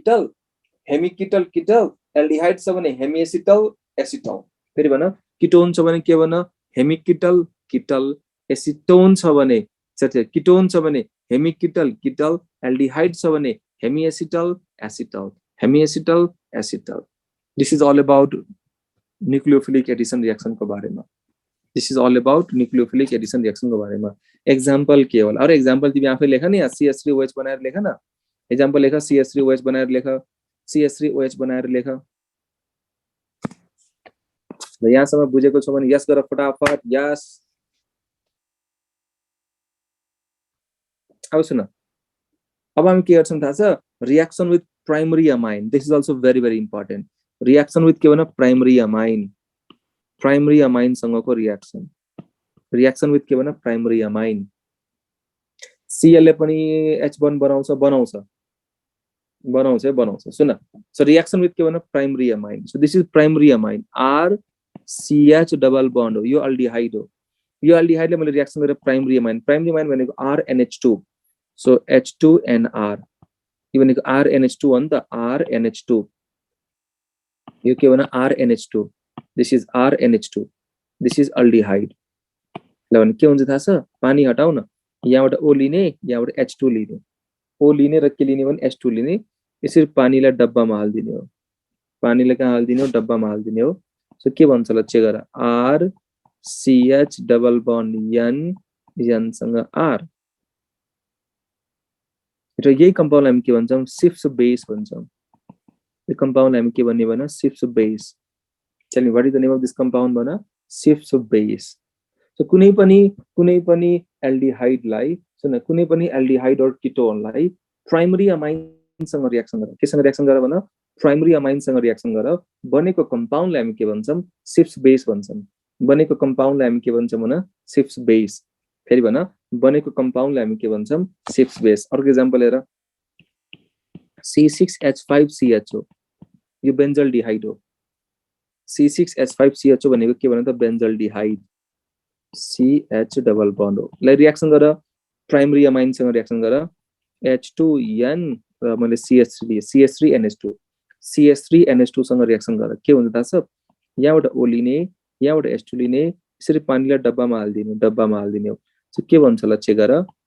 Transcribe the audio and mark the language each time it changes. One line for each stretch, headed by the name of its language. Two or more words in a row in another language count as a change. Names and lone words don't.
Nepali: किटल एल्डिहाइड छ भने हेमी एसिटल एसिटल फेरि भन किटोन छ भने के भन हेमिकिटल किटल एसिटोन छ भने किटोन छ भने हेमिकिटल किटल एल्डिहाइड छ भने हेमी एसिटल एसिटल
English: this is all about nucleophilic addition reaction
Nepali: को बारेमा
English: this is all about nucleophilic addition reaction
Nepali: को बारेमा एग्जांपल के होला अरु एग्जांपल तिमी आफै लेख नि CH3OH बनाएर लेख न एग्जांपल लेख CH3OH बनाएर लेख CH3OH बनाएर लेख र यहाँसम्म बुझेको छ भने यस गर फटाफट यस अब सुन अब हामी के गर्छौं थाहा छ
English: reaction with primary amine this is also very very important reaction with
Nepali: के भन
English: primary amine
Nepali: सँगको
English: reaction with
Nepali: के भन
English: primary amine
Nepali: Cl ले पनि H1 बनाउँछ सुन
English: so reaction with
Nepali: के भन
English: primary amine so this is primary amine RCH double bond
Nepali: हो यो अल्डिहाइड हो यो अल्डिहाइडले मैले रिएक्सन गरेर
English: primary amine
Nepali: भनेको RNH2 सो H2NR यो भनेको RNH2 हो नि त RNH2 यो के भन
English: RNH2 this is RNH2 this is aldehyde
Nepali: ल भने के हुन्छ थाहा छ पानी हटाउ न यहाँबाट O लिने यहाँबाट H2 लिने O लिने र के लिने भने H2 लिने यसरी पानीलाई डब्बामा हाल्दिने हो पानीलाई कहाँ हाल्दिने हो डब्बामा हाल्दिने हो सो के भन्छ ल चेक गर RCH
English: double bond
Nepali: N सँग R र यही कम्पाउन्ड हामी के भन्छौं सिफ्स बेस भन्छौं यो कम्पाउन्ड हामी के भन्ने भन सिफ्स बेस
English: tell me what is the name of this compound
Nepali: भन सिफ्स बेस सो कुनै पनि एल्डिहाइडलाई सुन कुनै पनि एल्डिहाइड और किटोनलाई
English: primary amine
Nepali: सँग रिएक्सन गर केसँग रिएक्सन गर भन
English: primary amine
Nepali: सँग रिएक्सन गर बनेको कम्पाउन्डलाई हामी के भन्छौं सिफ्स बेस भन्छौं बनेको कम्पाउन्डलाई हामी के भन्छौं भन सिफ्स बेस फेरि भन बनेको कम्पाउन्डलाई हामी के भन्छौं सिफ्स बेस अर्को एक्जाम्पल हेर C6H5CHO यो बेन्जल्डिहाइड हो C6H5CHO भनेको के भन त बेन्जल्डिहाइड CH
English: double bond
Nepali: हो ल रिएक्सन गर
English: primary amine
Nepali: सँग रिएक्सन गर H2N र मैले CH3NH2 CH3NH2 सँग रिएक्सन गर के हुन्छ थाहा छ यहाँबाट O लिने यहाँबाट H2 लिने यसरी पानीलाई डब्बामा हाल्दिने हो सो के भन्छ ल चेक गर